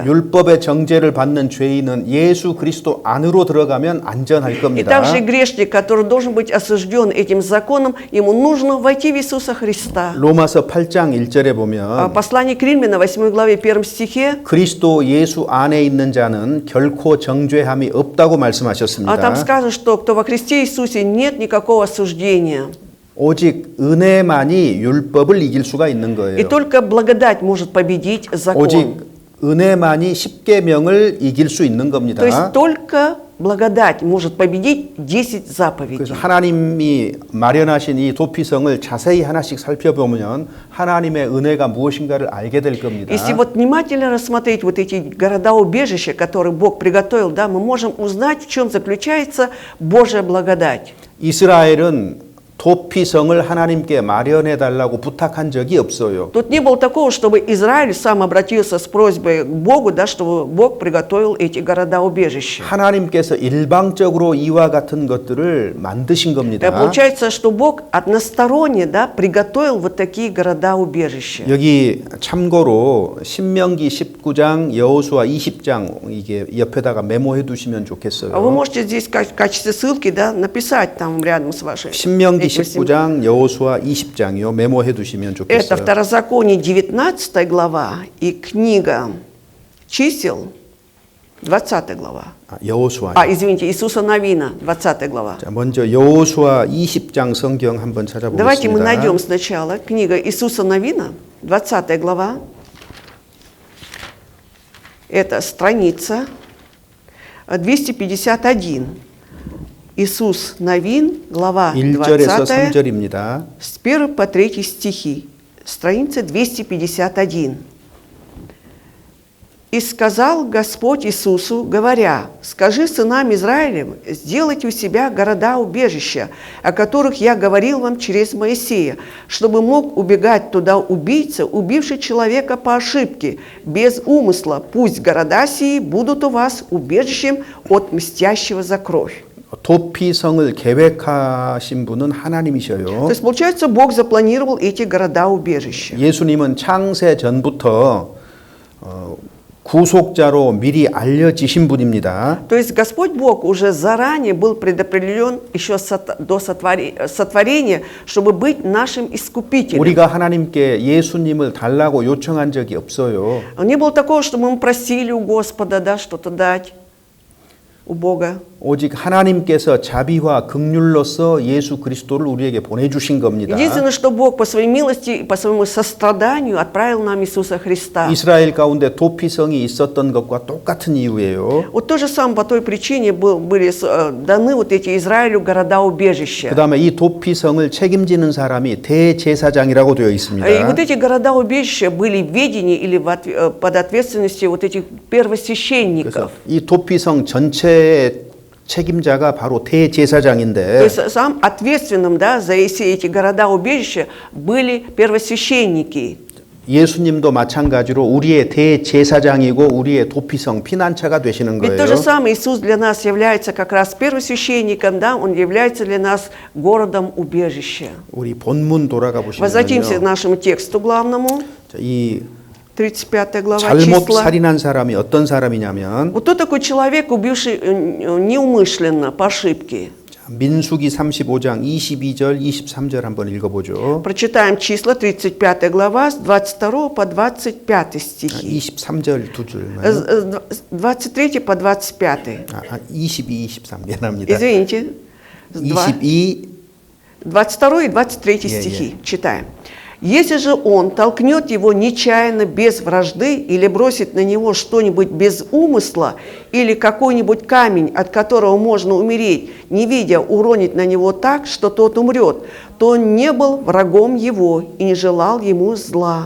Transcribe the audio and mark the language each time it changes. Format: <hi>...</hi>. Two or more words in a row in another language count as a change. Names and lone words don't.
<ko>율법의 정죄를 받는 죄인은 예수 그리스도 안으로 들어가면 안전할</ko> <ru>И</ru> <ko>겁니다.</ko> <ru>также грешник, который должен быть осужден этим законом, ему нужно войти в Иисуса Христа.</ru> <ko>로마서 8장 1절에 보면</ko> <ru>Послание к Римлянам, 8 главе, 1 стихе,</ru> <ko>그리스도 예수 안에 있는 자는 결코 정죄함이 없다고</ko> <ru>там</ru> <ko>말씀하셨습니다.</ko> <ru>сказано, что кто во Христе Иисусе, нет никакого осуждения.</ru> <ko>오직 은혜만이 율법을 이길 수가 있는</ko> <ru>И</ru> <ko>거예요.</ko> <ru>только благодать может победить закон.</ru> <ko>오직 은혜만이 십계명을 이길 수 있는</ko> <ru>То есть</ru> <ko>겁니다.</ko> <ru>только благодать может победить 10</ru> <ko>그래서</ko> <ru>заповедей.</ru> <ko>하나님이 마련하신 이 도피성을 자세히 하나씩 살펴보면 하나님의 은혜가 무엇인가를 알게 될 겁니다.</ko> <ru>Если вот внимательно рассмотреть вот эти города-убежища, которые Бог приготовил, да, мы можем узнать, в чем заключается Божья благодать.</ru> <ko>이스라엘은 도피성을 하나님께 마련해 달라고 부탁한 적이 없어요.</ko> <ru>Тут не было такого, чтобы Израиль сам обратился с просьбой к Богу, да, чтобы Бог приготовил эти города-убежища.</ru> <ko>하나님께서 일방적으로 이와 같은 것들을 만드신 겁니다.</ko> <ru>Получается, что Бог односторонне, да, приготовил вот такие города-убежища.</ru> <ko>여기 참고로 신명기 19장, 여호수아 20장 이게 옆에다가 메모해 두시면</ko> <ru>Вы</ru> <ko>좋겠어요.</ko> <ru>можете здесь в качестве ссылки, да, написать там рядом с вашей.</ru> <ko>신명기 19장, 여호수아 20장이요. 메모해 두시면</ko> <ru>Это</ru> <ko>좋겠어요.</ko> <ru>Второзаконие 19 глава и книга чисел 20 глава.</ru> <ko>여호수아.</ko> <ru>Извините, Иисуса Навина 20 глава.</ru> <ko>자, 먼저 여호수아 20장 성경 한번</ko> <ru>Давайте мы</ru> <ko>찾아보겠습니다.</ko> <ru>найдем сначала книга Иисуса Навина 20 глава. Это страница 251. Иисус Навин, глава</ru> <ko>1절에서</ko> <ru>20,</ru> <ko>3절입니다.</ko> <ru>с 1 по 3 стихи, страница 251. «И сказал Господь Иисусу, говоря, скажи сынам Израилем, сделайте у себя города-убежища, о которых я говорил вам через Моисея, чтобы мог убегать туда убийца, убивший человека по ошибке, без умысла. Пусть города сии будут у вас убежищем от мстящего за кровь».</ru> <ko>도피성을 계획하신 분은 하나님이셔요.</ko> <ru>То есть, получается, Бог запланировал эти города-убежища.</ru> <ko>예수님은 창세 전부터 구속자로 미리 알려지신 분입니다.</ko> <ru>То есть Господь Бог уже заранее был предопределен еще до сотворения, чтобы быть нашим искупителем.</ru> <ko>우리가 하나님께 예수님을 달라고 요청한 적이 없어요.</ko> <ru>Не было такого, что мы просили у Господа, да, что-то дать у Бога.</ru> <ko>오직 하나님께서 자비와 긍휼로서 예수 그리스도를 우리에게 보내주신 겁니다.</ko> <ru>Единственное, что Бог по своей милости, по своему состраданию отправил нам Иисуса Христа.</ru> <ko>이스라엘 가운데 도피성이 있었던 것과 똑같은 이유예요.</ko> <ru>Вот то же самое по той причине были даны вот эти Израилю города-убежища.</ru> <ko>그 다음에 이 도피성을 책임지는 사람이 대제사장이라고 되어 있습니다.</ko> <ru>И вот эти города-убежища были в ведении или под ответственностью вот этих первосвященников.</ru> <ko>이 도피성 전체의 책임자가 바로 대제사장인데</ko> <ru>То есть сам ответственным, да, за все эти города-убежища были первосвященники.</ru> <ko>예수님도 마찬가지로 우리의 대제사장이고 우리의 도피성 피난처가 되시는</ko> <ru>Ведь</ru> <ko>거예요.</ko> <ru>то же самое Иисус для нас является как раз первосвященником, да, Он является для нас городом-убежища.</ru> <ko>우리 본문 돌아가 보시면요.</ko> <ru>Возвратимся к нашему тексту главному,</ru> <ko>이</ko> <ru>35 глава</ru> <ko>잘못</ko> <ru>числа.</ru> <ko>살인한 사람이 어떤 사람이냐면</ko> <ru>Вот кто такой человек, убивший неумышленно, по ошибке?</ru> <ko>민수기 35장 22절 23절 한번 읽어보죠.</ko> <ru>Прочитаем числа, 35 глава, с 22 по 25 стихи.</ru> <ko>23절 두 줄만.</ko> <ru>С 23 по 25.</ru> <ko>22, 23 미안합니다.</ko> <ru>Извините. С 22 22 и 23 стихи. Читаем. «Если же он толкнет его нечаянно, без вражды, или бросит на него что-нибудь без умысла, или какой-нибудь камень, от которого можно умереть, не видя, уронит на него так, что тот умрет, то он не был врагом его и не желал ему зла».</ru>